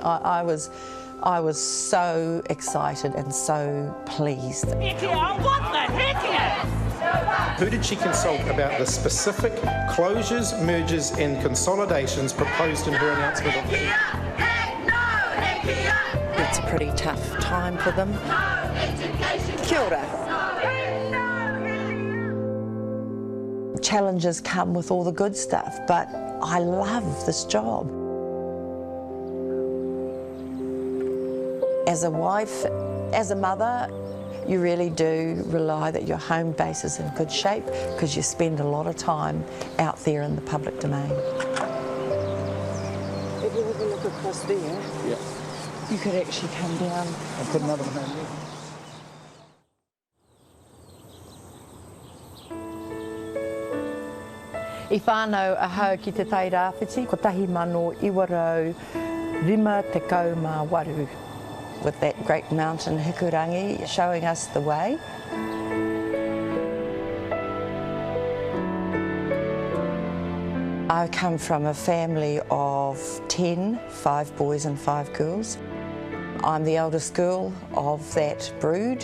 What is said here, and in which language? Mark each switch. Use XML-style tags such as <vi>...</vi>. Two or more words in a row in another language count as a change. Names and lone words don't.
<en>I was so excited and so pleased. Hekia, what the Hekia? Who did she consult about the specific closures, mergers and consolidations proposed in her announcement? It's a pretty tough time for them.</en> <mi>Kia ora.</mi> <en>Challenges come with all the good stuff, but I love this job. As a wife, as a mother, you really do rely that your home base is in good shape because you spend a lot of time out there in the public domain. If you have a look across there, yeah, you could actually come down. I'll put another one down there.</en> <mi>I whānau ahau ki te tai rāwhiti, ko tahi mano iwarau rima te kauma waru.</mi> <en>With that great mountain Hikurangi showing us the way. I come from a family of 10, 5 boys and 5 girls. I'm the eldest girl of that brood.</en>